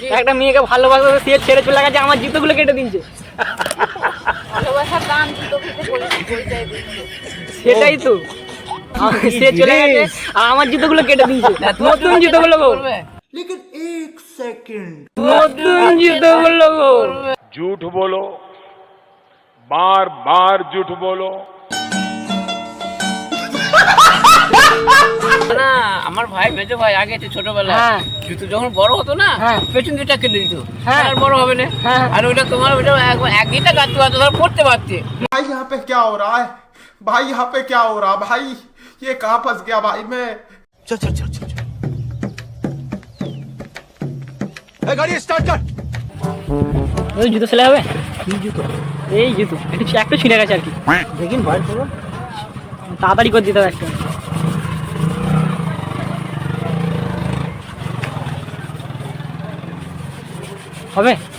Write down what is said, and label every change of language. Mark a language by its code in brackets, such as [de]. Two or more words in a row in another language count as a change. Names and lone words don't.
[bn] একটা মেয়েকে ভালোবাসা সে ছেড়ে চলে গেছে, আমার জুতোগুলো কেটে দিয়েছে। ভালোবাসার দাম জুতো খেতে পরিচয় দিচ্ছে। সেটাই তো, সে চলে গেছে আর আমার জুতোগুলো কেটে দিয়েছে। নতুন জুতোগুলো গো, নতুন জুতোগুলো গো। [hi] झूठ बोलो, बार बार झूठ बोलो। [bn] না আমার ভাই মেজো ভাই আগে ছোটবেলা হ্যাঁ। জুতো যখন বড় হতো না, হ্যাঁ। পেছন দুইটা কেটে দিত, হ্যাঁ। আর বড় হবে না। হ্যাঁ। আর ওইটা তোমার ওইটা একইটা কাটতে পারতো, ধর পড়তে পারতে। [hi] भाई यहाँ पे क्या हो रहा है? भाई यहाँ पे क्या हो रहा है? भाई ये कहाँ फंस गया भाई मैं? चल चल चल चल गाड़ी स्टार्ट कर। [bn] ওই জুতো সেলাই হবে? কি জুতো? এই জুতো একটু ছিঁড়ে গেছে আর কি, দেখিন ভাই করো। তাড়াতাড়ি করে দিতে হবে একটা। হবে?